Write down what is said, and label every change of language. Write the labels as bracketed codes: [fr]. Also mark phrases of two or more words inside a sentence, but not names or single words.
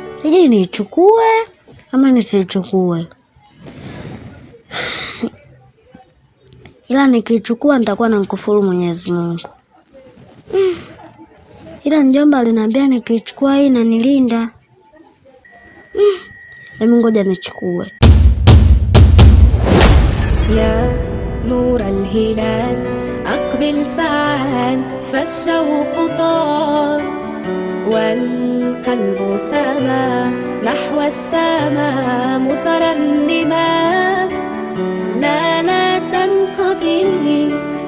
[sw] Je, niichukue ama nisichukue? Ila nikichukua nitakuwa namkufuru Mwenyezi Mungu. Ila mjomba aliniambia nikichukua hii inanilinda. Hebu ngoja nichukue. [ar] يا نور الهلال أقبل تعال فالشوق طار والقلب سما نحو السماء مترنما لا تنقضي